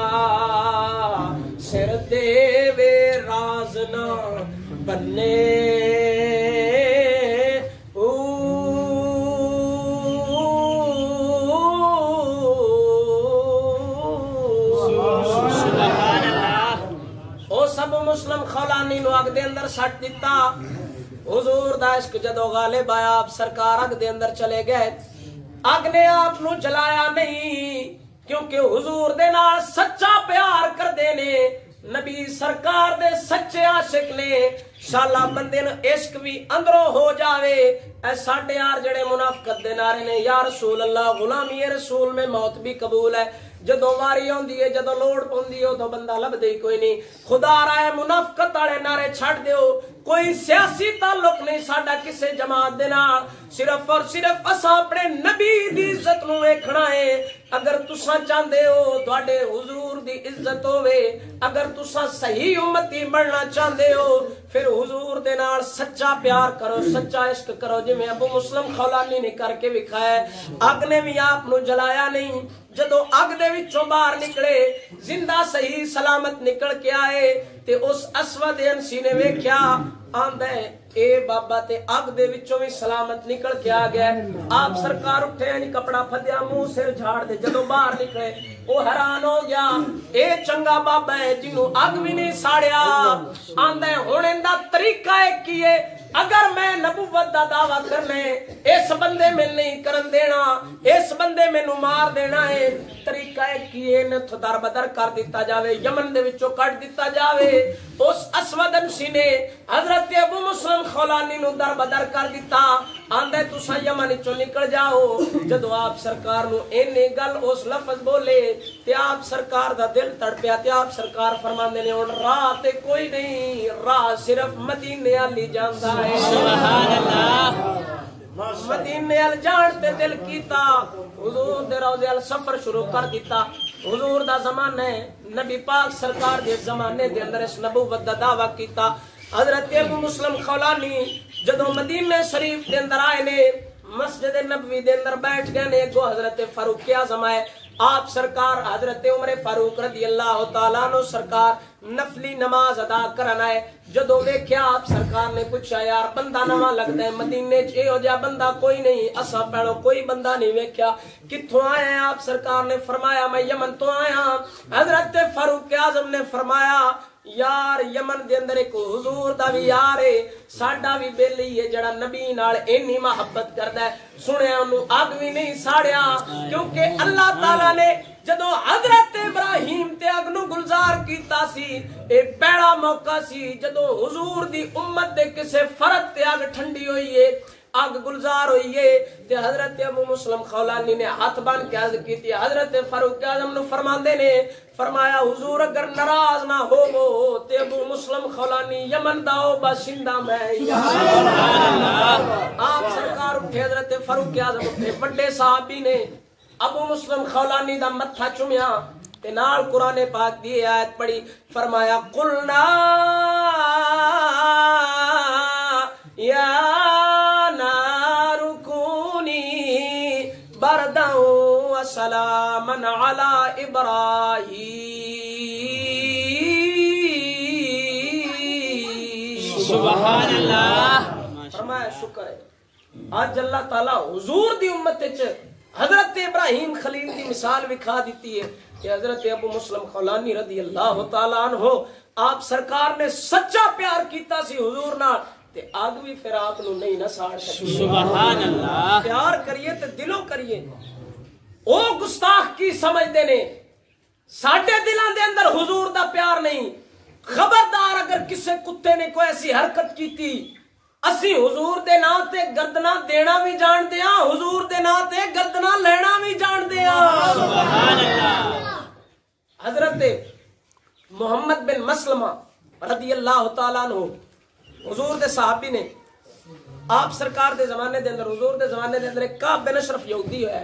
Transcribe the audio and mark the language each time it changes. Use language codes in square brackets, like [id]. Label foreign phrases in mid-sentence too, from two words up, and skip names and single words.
[pa] سر دے وے راز نہ بننے او سب مسلم خولانی نو اگ دے اندر سٹ دیتا حضور دا عشق جدو غالب آیا آپ سرکار اگ دے اندر چلے گئے اگ نے آپ نو جلایا نہیں کیونکہ حضور دے نال سچا پیار کر دینے نبی سرکار دے سچے عاشق نے شالا بندے نو عشق بھی اندروں ہو جاوے اے ساڈے یار جڑے منافقت دے نعرے نے [ar] یا رسول اللہ [ur] غلامی رسول میں موت بھی قبول ہے [pa] جدو واری ہوندی ہے جدو لوڑ پوندی ہے تو بندہ لبدے ہی کوئی نہیں خدا رائے منافقت والے نعرے چھڑ دیو کوئی سیاسی تعلق نہیں ساڈا کسے جماعت دے نال صرف اور صرف اساں اپنے نبی دی عزت نو ویکھنا ہے اگر تساں چاہندے ہو تواڈے حضور دی عزت ہوے اگر تساں صحیح امتی بننا چاہندے ہو پھر حضور دے نال سچا پیار کرو سچا عشق کرو جویں ابو مسلم خولانی نے کر کے وکھایا اگ نے بھی آپ نو جلایا نہیں جدو اگ دے وچوں باہر نکلے زندہ صحیح سلامت نکل کے آئے تے اس اسود انسی نے ویکھیا آندا ہے اے بابا تے اگ دے وچوں بھی سلامت نکل کے آ گیا آپ سرکار اٹھے یعنی کپڑا پھدیا منہ سر جھاڑ دے جدو باہر نکلے وہ حیران ہو گیا اے چنگا بابا ہے جنوں اگ بھی نہیں ساڑیا آندا ہے ہن ایندا طریقہ ہے کیے اگر میں نبوت دا دعویٰ کرنے اس بندے میں نہیں کرن دینا اس بندے میں نو مار دینا ہے طریقہ ہے کیے نے تو در بدر کر دیتا جاوے یمن دے وچوں کٹ دیتا جاوے اس اسود انسی نے حضرت ابو مسلم خولانی نو در بدر کر دیتا آندے تساں یمن وچوں نکل جاؤ جدو آپ سرکار نو اینے گل اس لفظ بولے تے آپ سرکار دا دل تڑپیا تے آپ سرکار فرماندے نے ہن راہ تے کوئی نہیں راہ صرف مدینے والی جاندا ہے [ar] سبحان اللہ [pa] مدینے ال جان تے دل کیتا حضور دے روضے ال سفر شروع کر دیتا حضور دا زمانہ ہے نبی پاک سرکار دے زمانے دے اندر اس نبوت دا دعویٰ کیتا حضرت ابو مسلم خولانی جدو مدینہ شریف دے اندر آئے نے مسجد نبوی دے اندر بیٹھ گئے نے گو حضرت فاروق اعظم ہے آپ سرکار حضرت عمر فاروق [ar] رضی اللہ تعالیٰ عنہ [pa] سرکار نفلی نماز ادا کرنا ہے جدو ویکھیا آپ سرکار نے پوچھا یار بندہ نواں لگدا ہے مدینے چ ہو جا بندہ کوئی نہیں اساں پہلو کوئی بندہ نہیں ویکھیا کتھوں آئے ہیں آپ سرکار نے فرمایا میں یمن تو آیا حضرت فاروق اعظم نے فرمایا یار یمن دے اندر ایک حضور دا بھی یار ہے ساڈا بھی بیلی ہے جڑا نبی نال اینی محبت کردا ہے سنیا اونوں اگ بھی نہیں ساڑیا کیونکہ اللہ تعالی نے جدو حضرت ابراہیم تے اگ نو گلزار کیتا سی اے پہلا موقع سی جدو حضور دی امت دے کسے فرد تے اگ ٹھنڈی ہوئی ہے اگ گلزار ہوئی ہے تے حضرت ابو مسلم خولانی نے ہاتھ بن کے عرض کی حضرت فاروق اعظم نو فرماندے نے فرمایا حضور اگر ناراض نہ ہوو تے ابو مسلم خولانی یمن دا او باشندہ میں [ar] سبحان اللہ [pa] آپ سرکار اٹھے حضرت فاروق اعظم اٹھے بڑے صحابی نے ابو مسلم خولانی دا متھا چومیا تے نال قرآن پاک دی آیت پڑھی فرمایا [ar] قلنا یا نار کونی بردا وسلاما علی ابراہیم سبحان اللہ [pa] فرمایا شکر ہے آج اللہ تعالی حضور دی امت وچ حضرت ابراہیم خلیل کی مثال وکھا دیتی ہے کہ حضرت ابو مسلم خولانی [ar] رضی اللہ تعالیٰ عنہ [pa] آپ سرکار نے سچا پیار کیتا سی حضور نال تے آگ بھی پھر آپ نو نہیں نہ ساڑ سکی [ar] سبحان اللہ [pa] پیار کریے تے دلوں کریے او گستاخ کی سمجھدے نے ساڈے دلاں دے اندر حضور دا پیار نہیں خبردار اگر کسے کتے نے کوئی ایسی حرکت کیتی اسی حضور دے نا تے گردنا دینا بھی جان دیا حضور دے نا تے گردنا لینا بھی جان دیا [ar] سبحان اللہ [pa] حضرت محمد بن مسلمہ [ar] رضی اللہ تعالیٰ عنہ [pa] حضور دے صحابی نے آپ سرکار دے زمانے دے اندر حضور دے زمانے دے اندر ایک کعب بن اشرف یہودی ہے